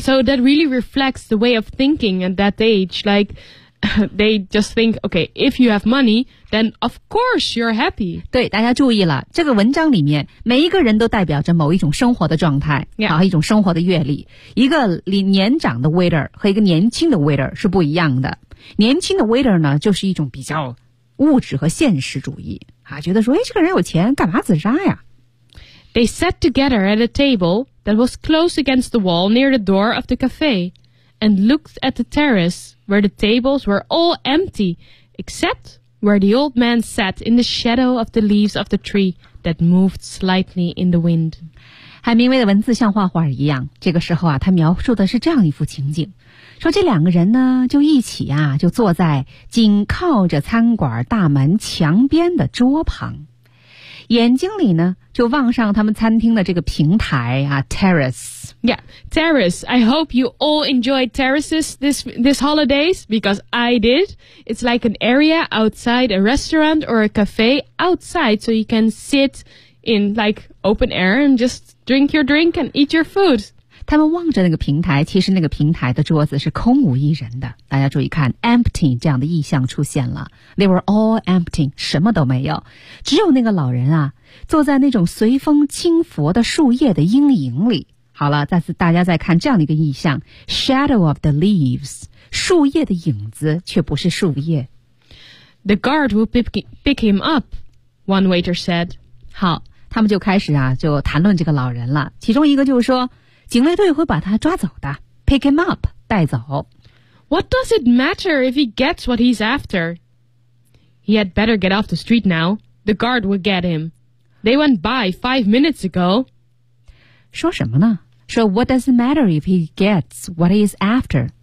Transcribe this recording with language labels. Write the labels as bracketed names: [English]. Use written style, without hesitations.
[English] So that really reflects the way of thinking at that age. Like, they just think, okay, if you have money, then of course you're happy. [Chinese] 对，大家注意了，这个文章里面每一个人都代表着某一种生活的状态， [English] yeah. [Chinese] 好，一种生活的阅历。一个年长的 waiter 和一个年轻的 waiter 是不一样的。年轻的 waiter 呢，就是一种比较物质和现实主义啊，觉得说，哎，这个人有钱，干嘛自杀呀 [English] ？They sat together at a table that was close against the wall near the door of the cafe, and looked at the terrace where the tables were all empty, except where the old man sat in the shadow of the leaves of the tree that moved slightly in the wind. [Chinese] 海明威的文字像画画一样，这个时候啊，他描述的是这样一幅情景。说这两个人呢就一起啊就坐在紧靠着餐馆大门墙边的桌旁。眼睛里呢就望上他们餐厅的这个平台啊 ,terrace. [English] Yeah, terrace. I hope you all enjoyed terraces this holidays because I did. It's like an area outside a restaurant or a cafe outside so you can sit in like open air and just drink your drink and eat your food. [Chinese] 他们望着那个平台，其实那个平台的桌子是空无一人的。大家注意看 ，empty 这样的意象出现了。 [English] They were all empty， [Chinese] 什么都没有，只有那个老人啊，坐在那种随风轻拂的树叶的阴影里。好了，再次大家再看这样的一个意象 ， [English] shadow of the leaves， [Chinese] 树叶的影子却不是树叶。 [English] The guard will pick him up， one waiter said。 [Chinese] 好，他们就开始啊，就谈论这个老人了。其中一个就是说。警卫队会把他抓走的 , [English] pick him up, [Chinese] 带走。 [English] What does it matter if he gets what he's after? He had better get off the street now. The guard will get him. They went by 5 minutes ago. [Chinese] 说什么呢？说 [English] what does it matter if he gets what he's after?